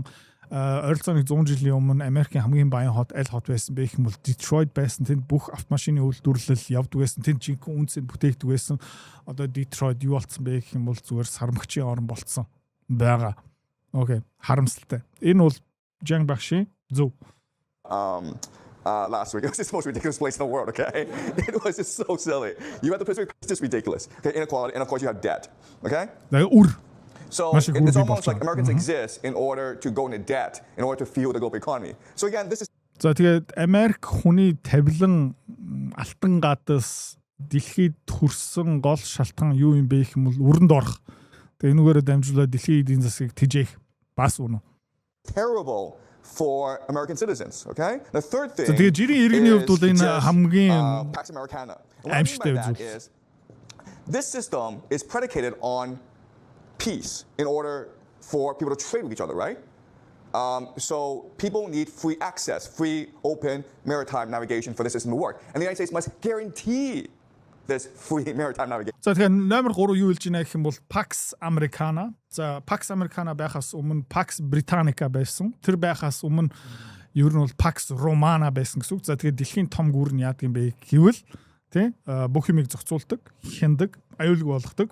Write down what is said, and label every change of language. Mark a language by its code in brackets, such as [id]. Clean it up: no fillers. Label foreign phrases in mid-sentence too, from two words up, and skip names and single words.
[mn] Ойролцоогоо 100 жилийн өмнө Америкийн хамгийн баян хот аль хот байсан бэ гэх юм бол Detroit байсан. Тэнд бүх автомашины үйлдвэрлэл явдаг байсан. Тэнд жинхэнэ үнцэд бүтээгдэг байсан. Одоо Detroit юу болцсон бэ гэх юм бол зүгээр сармагчийн орн болцсон байгаа. Окей, харамсалтай. Энэ бол Jiang Baxi зөв. [en] Last week. It was just the most ridiculous place in the world, okay? It was just so silly. You have the place, it's just ridiculous. Okay, inequality, and of course you have debt, okay? So it's almost like Americans exist in order to go into debt, in order to fuel the global economy. So again, this is... [mn] За тэгээд Америк хүний тавилан алтан гадаас дэлхийд төрсөн гол шалтгаан юу юм бэ гэх юм бол өрөнд орох. Тэгээд энүүгээрээ дамжуулаад дэлхийн эдийн засгийг тижээх бас үнэ. [en] Terrible for American citizens, okay? The third thing [mn] тэгээд жирийн иргэний хувьд бол энэ хамгийн Pax Americana. аимшигтай зүйл. [en] This system is predicated on peace in order for people to trade with each other, right? So people need free access, free open maritime navigation for the system to work. And the United States must guarantee this free maritime navigation. [mn] За тэгэхээр номер 3 юу хэлж байна гэх юм бол Pax Americana. За Pax Americana байхаас өмнө Pax Britannica байсан. Тэр байхаас өмнө ер нь бол Pax Romana байсан гэсэн үг. За тэгээд дэлхийн том гүр нь яадаг юм бэ гэвэл тий бүх юмыг зохицуулдаг, хяндаг, аюулгүй болгодог.